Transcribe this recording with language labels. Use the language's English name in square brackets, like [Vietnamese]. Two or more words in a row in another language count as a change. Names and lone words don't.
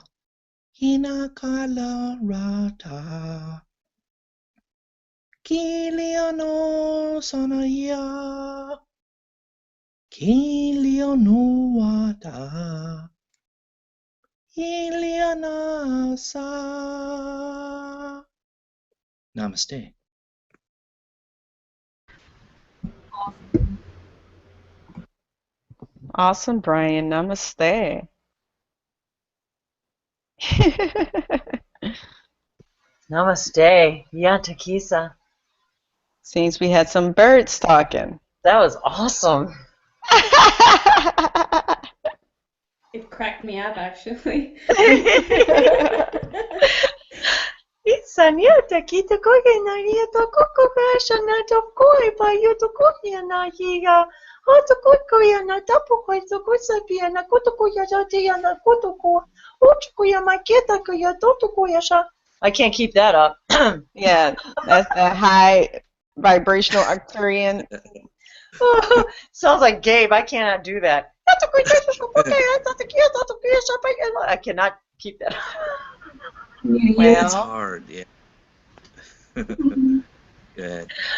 [English] Hinakala rata. Kiliano sanaya. Kiliano wata. Iliana sa. Namaste. Awesome, Brian. Namaste. Namaste. Yantakisa. Seems we had some birds talking. That was awesome. It cracked me up, actually. Isanyata kita koke na yata koko kasha na tokoi pa yuto koya na hiya. Hoto koko ya na tapo koi to kusapia na kotoko ya jati ya na kotoko. Ochiko ya maketa ko ya totoko ya sha. I can't keep that up. Yeah, that's the high vibrational Arcturian. Sounds like Gabe. I cannot do that. I cannot keep that up. Well, it's hard, yeah. Good.